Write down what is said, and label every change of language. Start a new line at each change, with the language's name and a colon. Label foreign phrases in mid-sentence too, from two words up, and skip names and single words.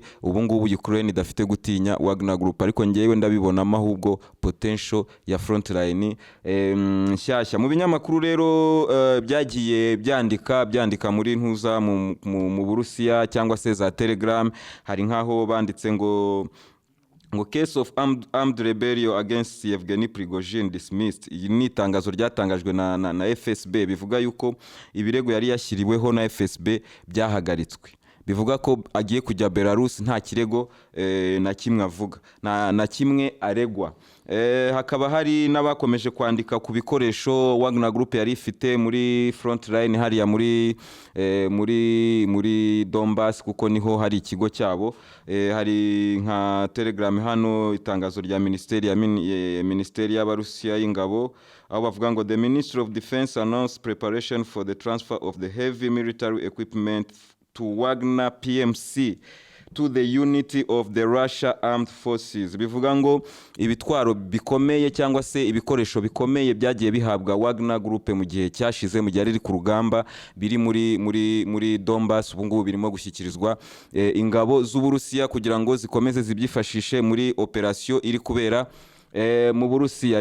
Kinyarwanda: Ubu ngubu Ukraine idafite gutinya Wagner Group, ariko ngewe ndabibonamo ahubwo potential ya frontline nshyashya. Mu binyamakuru rero byagiye byandika muri ntuza mu Burusiya cyangwa se za Telegram, hari nkaho banditse ngo
English: case of armed rebellion against Yevgeny Prigozhin dismissed.
Kinyarwanda: Iyi ni itangazo ryatangajwe na FSB, bivuga yuko ibirego yari yashyiriweho na FSB byahagaritswe. Bivuga ko agiye kujya Belarus nta kirego na kimwe avuga, na kimwe aregwa. Hakaba hari n'abakomeje kwandika ku bikoresho Wagner Group yari ifite muri frontline hariya muri Donbass, kuko niho hari ikigo cyabo. Hari nka Telegram hano itangazo rya Ministeri y'Abarusiya y'ingabo, aho bavuga ngo
English: the Ministry of Defense announced preparation for the transfer of the heavy military equipment to Wagner PMC to the unity of the Russia Armed Forces.
Kinyarwanda: Bivuga ngo ibitwaro bikomeye cyangwa se ibikoresho bikomeye byagiye bihabwa Wagner Group mu gihe cyashize, mu gihe ari ku rugamba biri muri Donbass. Ubu ngubu birimo gushyikirizwa ingabo z'Uburusiya kugira ngo zikomeze zibyifashishe muri operation iri kubera mu Burusiya.